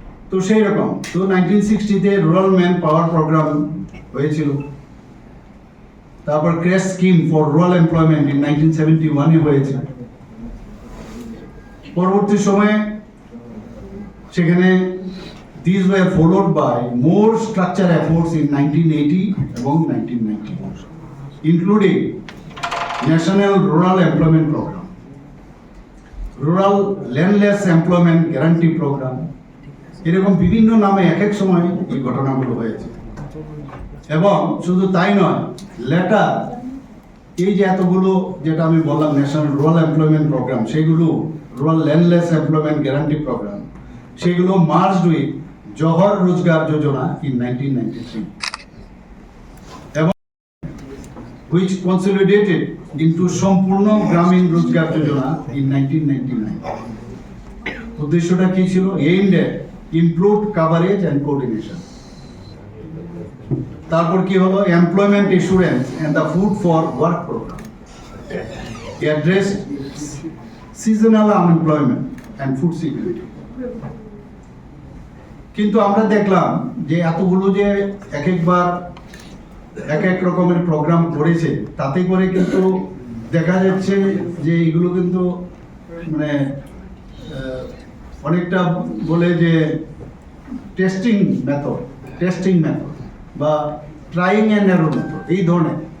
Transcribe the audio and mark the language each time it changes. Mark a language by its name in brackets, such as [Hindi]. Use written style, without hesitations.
[Bangla] তো সেই রকম তো 1960-তে রুরাল ম্যান পাওয়ার প্রোগ্রাম হয়েছিল, তারপর crash scheme for rural employment in 1971-এ হয়েছে। পরবর্তী সময়ে সেখানে [English] these were followed by more structured efforts in 1980 [Bangla] এবং [English] 1990, including National Rural Employment Program, Rural Landless Employment Guarantee Program, [Bangla] এরকম বিভিন্ন নামে এক এক সময় এই ঘটনাগুলো হয়েছে। এবং শুধু তাই নয়, লেটার এই যে এতগুলো যেটা আমি বললাম ন্যাশনাল রুরাল এমপ্লয়মেন্ট প্রোগ্রাম, সেগুলো rural landless employment guarantee programme, সেগুলো মার্জড উইথ জওহর রোজগার যোজনা ইন 1993 এবং [English] which consolidated into [Bangla] সম্পূর্ণ গ্রামীণ রোজগার যোজনা ইন 1999। উদ্দেশ্যটা কি ছিল? [English] aimed at improved coverage and coordination। [Bangla] তারপর কি হলো? [English] Employment insurance and the food for work programme address seasonal unemployment and food security. [Bangla] কিন্তু আমরা দেখলাম যে এতগুলো যে এক একবার এক এক রকমের প্রোগ্রাম করেছে, তাতে করে কিন্তু দেখা যাচ্ছে যে এগুলো কিন্তু মানে অনেকটা বলে যে টেস্টিং মেথড বা ট্রাইং অ্যান্ড এরর মেথড এই ধরনের।